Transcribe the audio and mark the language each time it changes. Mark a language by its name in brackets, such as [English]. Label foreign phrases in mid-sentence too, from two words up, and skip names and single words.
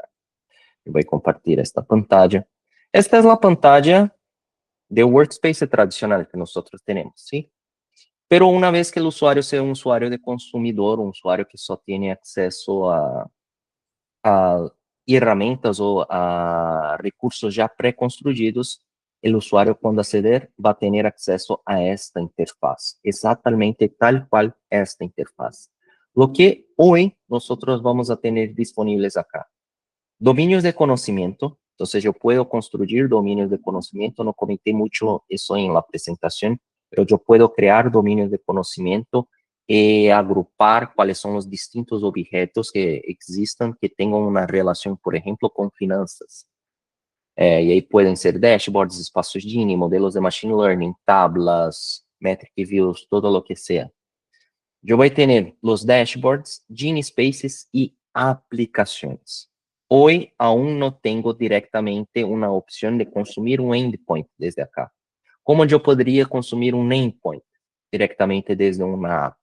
[Spanish] Yo voy a compartir esta pantalla. Esta es la pantalla de workspace tradicional que nosotros tenemos, ¿sí? Pero una vez que el usuario sea un usuario de consumidor, un usuario que solo tiene acceso a herramientas [Portuguese] ou a recursos já pré-construídos, o usuário, quando aceder, vai ter acesso a esta interfaz, exatamente tal qual esta interfaz. [Spanish] Lo que hoy nosotros vamos a tener disponibles acá. Dominios de conocimiento. Entonces, yo puedo construir dominios de conocimiento. No comenté mucho eso en la presentación, pero yo puedo crear dominios de conocimiento y agrupar cuáles son los distintos objetos que existan que tengan una relación, por ejemplo, con finanzas. Y ahí pueden ser dashboards, espacios Gini, modelos de [English] machine learning, [Spanish] tablas, [English] metric views, [Spanish] todo lo que sea. Yo voy a tener los dashboards, Gini Spaces y aplicaciones. Hoy aún no tengo directamente una opción de consumir un endpoint desde acá. ¿Cómo yo podría consumir un endpoint directamente desde una app?